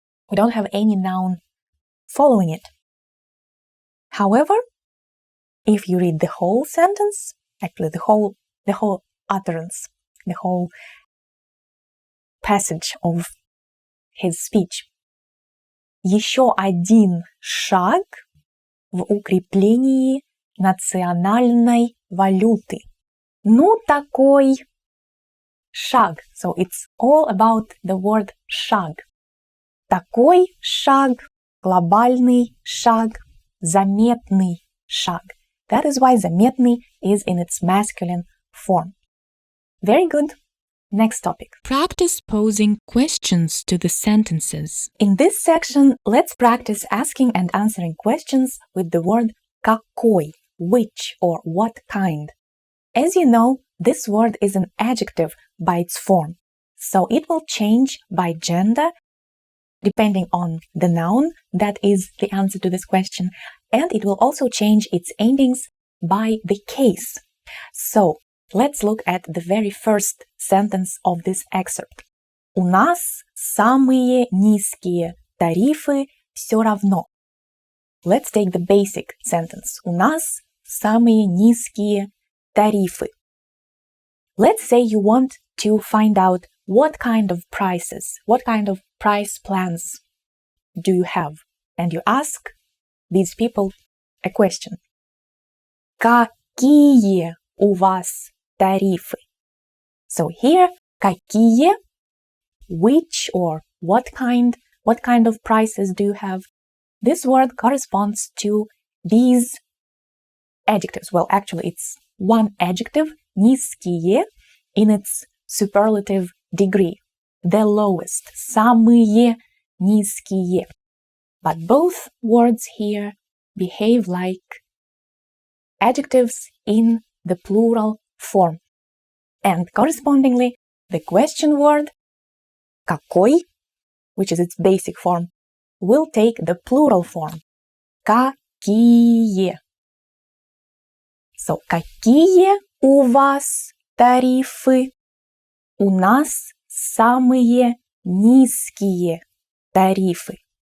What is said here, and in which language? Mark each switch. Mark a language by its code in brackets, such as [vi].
[en] We don't have any noun following it. However, if you read the whole sentence, actually the whole utterance, the whole passage of his speech, [ru] еще один шаг в укреплении национальной валюты. Ну, такой шаг. [en] So it's all about the word шаг. [ru] Такой шаг, глобальный шаг, заметный шаг. [en] That is why заметный is in its masculine form. Very good. Next topic. Practice posing questions to the sentences. In this section, let's practice asking and answering questions with the word какой, which or what kind. As you know, this word is an adjective by its form, so it will change by gender depending on the noun that is the answer to this question, and it will also change its endings by the case. So, let's look at the very first sentence of this excerpt. [ru] У нас самые низкие тарифы все равно. [en] Let's take the basic sentence. [ru] У нас самые низкие тарифы. [en] Let's say you want to find out what kind of prices, what kind of price plans do you have? And you ask these people a question. [ru] Какие у вас тарифы? [en] So here, какие, which or what kind of prices do you have? This word corresponds to these adjectives. Well, actually, it's one adjective, низкие, in its superlative degree, the lowest, [ru] самые низкие. [en] But both words here behave like adjectives in the plural form. And correspondingly, the question word, какой, which is its basic form, will take the plural form, какие. [ru] So, какие у вас тарифы? У нас самые низкие тарифы.